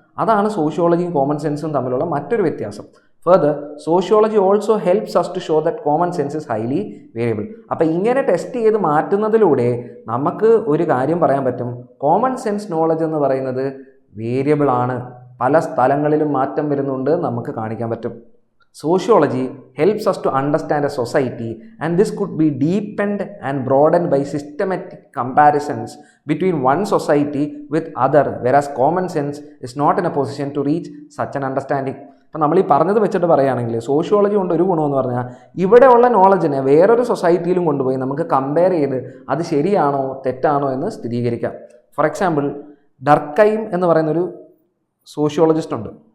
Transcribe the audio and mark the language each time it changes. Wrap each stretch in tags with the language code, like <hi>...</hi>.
<ml>അതാണ് സോഷ്യോളജിയും കോമൺ സെൻസും തമ്മിലുള്ള മറ്റൊരു വ്യത്യാസം.</ml> <en>Further, sociology also helps us to show that common sense is highly variable.</en> <ml>അപ്പോൾ ഇങ്ങനെ ടെസ്റ്റ് ചെയ്ത് മാറ്റുന്നതിലൂടെ നമുക്ക് ഒരു കാര്യം പറയാൻ പറ്റും, കോമൺ സെൻസ് നോളജ് എന്ന് പറയുന്നത് വേരിയബിൾ ആണ്. പല സ്ഥലങ്ങളിലും മാറ്റം വരുന്നുണ്ട് നമുക്ക് കാണിക്കാൻ പറ്റും.</ml> <en>Sociology helps us to understand a society, and this could be deepened and broadened by systematic comparisons between one society with other, whereas common sense is not in a position to reach such an understanding.</en> <ml>അപ്പം നമ്മൾ ഈ പറഞ്ഞത് വെച്ചിട്ട് പറയുകയാണെങ്കിൽ sociology കൊണ്ട് ഒരു ഗുണമെന്ന് പറഞ്ഞാൽ ഇവിടെയുള്ള നോളജിനെ വേറൊരു സൊസൈറ്റിയിലും കൊണ്ടുപോയി നമുക്ക് കമ്പയർ ചെയ്ത് അത് ശരിയാണോ തെറ്റാണോ എന്ന് സ്ഥിരീകരിക്കാം. ഫോർ എക്സാമ്പിൾ, ഡർക്കൈം എന്ന് പറയുന്നൊരു സോഷ്യോളജിസ്റ്റ് ഉണ്ട്.</ml>